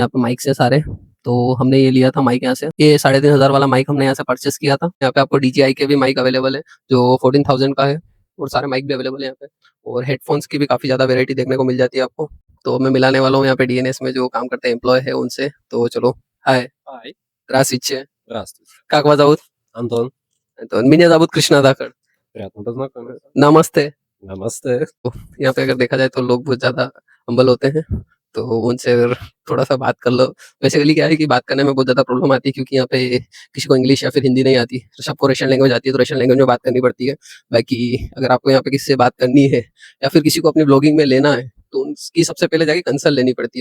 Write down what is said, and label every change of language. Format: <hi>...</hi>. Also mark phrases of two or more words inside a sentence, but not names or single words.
<hi>ये यहाँ पे माइक्स है सारे। तो हमने ये लिया था माइक यहाँ से। ये 3500 वाला माइक हमने यहाँ से परचेस किया था। यहाँ पे आपको DJI के भी</hi> <en>mic available</en> <hi>है जो 14,000 का है, और सारे माइक भी अवेलेबल है यहाँ पे, और हेडफोन्स की भी काफ़ी ज़्यादा वैरायटी देखने को मिल जाती है आपको। तो मैं मिलाने वाला हूँ यहाँ पे DNS में जो काम करते हैं एम्प्लॉय है उनसे। तो चलो, हाय,</hi> <en>Hi.</en> <ru>здравствуйте, Здравствуйте. как вас зовут? Антон. Антон, меня зовут Кришна Дакар, Приятно познакомиться.</ru> <hi>नमस्ते।</hi> <ru>Намасте.</ru> <hi>यहाँ पे अगर देखा जाए तो लोग बहुत ज़्यादा हम्बल होते हैं, तो उनसे अगर थोड़ा-सा बात कर लो। बेसिकली क्या है कि बात करने में बहुत ज़्यादा प्रॉब्लम आती है, क्योंकि यहाँ पे किसी को इंग्लिश या फिर हिंदी नहीं आती, तो सबको</hi> <en>Russian language</en> <hi>आती है, तो</hi> <en>Russian language</en> <hi>में बात करनी पड़ती है। बाकी अगर आपको यहाँ पे किसी से बात करनी है या फिर किसी को अपनी ब्लॉगिंग में लेना है, तो उनकी सबसे पहले जाके कंसल्ट लेनी पड़ती है।</hi>